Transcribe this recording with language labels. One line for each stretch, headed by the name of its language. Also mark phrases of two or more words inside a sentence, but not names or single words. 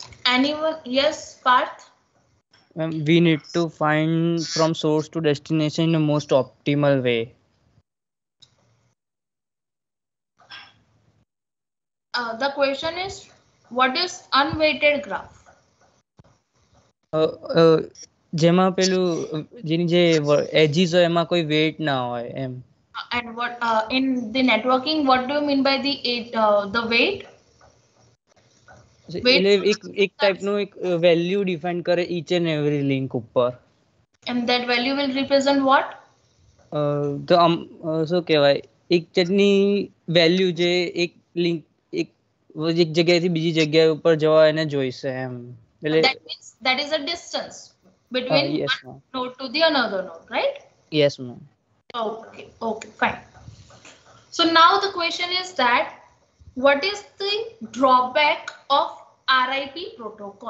English: Anyone? Yes, Parth. We need to find from source to destination in the most optimal way. The question is, what is unweighted graph?
Gujarati: જેમાં પેલું જેની જે એજીસ હોય એમાં કોઈ વેટ ના હોય એમ.
English: And what in the networking, what do you mean by the weight?
Gujarati: એટલે એક ટાઈપનું એક વેલ્યુ ડિફાઇન કરે
English: each and every link
Gujarati: ઉપર.
English: And that value will represent what?
Gujarati: તો શું કહેવાય, એક જાતની વેલ્યુ જે એક લિંક એક જગ્યાએથી બીજી જગ્યા ઉપર જવા એને જોઈશે એમ.
English: That means that is a distance between yes, one node to the another node, right? Yes, ma'am. Okay, fine. So now the question is that what is the drawback of RIP protocol?